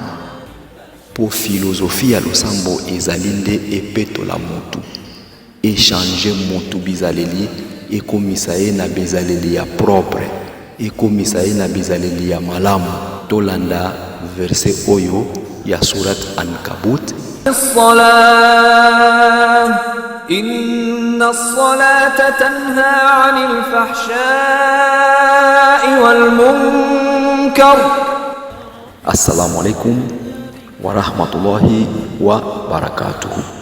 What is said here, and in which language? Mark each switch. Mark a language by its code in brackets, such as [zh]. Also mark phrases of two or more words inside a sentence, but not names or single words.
[ln] Po philosophie ya losambo ezali nde epetola motu, échanger motu bizaleli ekomisa ye na bizaleli ya propre, ekomisa ye na bizaleli ya malamu. Tolanda verset oyo ya surat Ankabut. [ar] إن الصلاة تنهى عن الفحشاء والمنكر. السلام عليكم ورحمة الله وبركاته.